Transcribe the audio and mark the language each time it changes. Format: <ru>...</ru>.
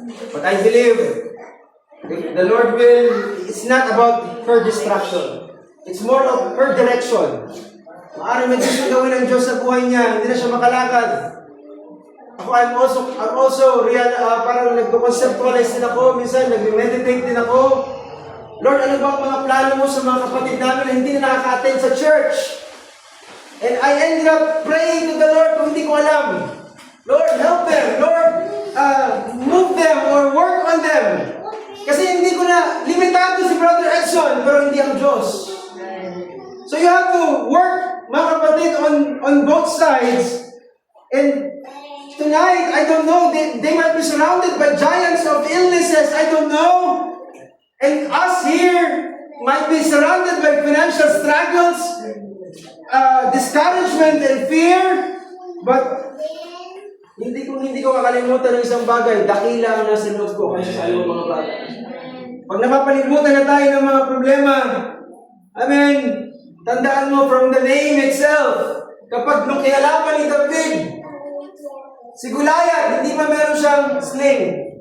<en>But I believe, the Lord will, it's not about her distraction. It's more of her direction.</en> <tl>Maaaring may gusto gawin ng Diyos sa buhay niya, hindi na siya makalakad. Ako,</tl> <en>I'm also</en> <tl>parang nagko-conceptualize din ako, minsan nag-meditate din ako. Lord, ano ba ang mga plano mo sa mga kapatid namin na hindi na nakaka-attend sa church?</tl> <en>And I ended up praying to the Lord</en> <tl>kung hindi ko alam.</tl> <en>Lord, help them. Lord, move them or work on them.</en> <tl>Kasi hindi ko na, limitado si Brother Edson, pero hindi ang Diyos.</tl> <en>So you have to work,</en> <tl>mga kapatid,</tl> <en>on both sides. And tonight, I don't know, they might be surrounded by giants of illnesses, I don't know. And us here might be surrounded by financial struggles, discouragement and fear.</en> <tl>But hindi ko makalimutan ng isang bagay, dakila ang nasa loob ko kasi sa ibang mga bagay. Pag napapalimutan na tayo ng mga problema, amen, tandaan mo</tl> <en>from the name itself,</en> <tl>kapag nung kinalaban ni David, si Goliath, hindi pa meron siyang sling.</tl>